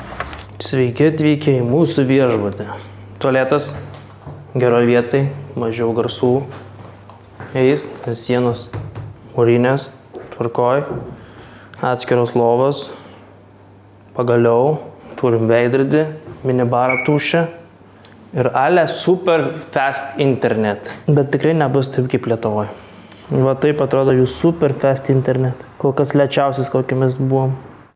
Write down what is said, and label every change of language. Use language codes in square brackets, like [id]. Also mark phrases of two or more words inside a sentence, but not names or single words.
[lt] Sveiki atvykę į mūsų viešbutį. Tualetas geroj vietai, mažiau garsų. Eis, sienos mūrinės, tvarkoj. Atskiros lovos, pagaliau turim veidrodį, minibarą tuščią, Ir ale [en] super fast internet. [lt] Bet tikrai nebus taip kaip Lietuvoje. Va taip atrodo jų [en] super fast internet. [lt] Kol kas lėčiausias, kokiamis buvom.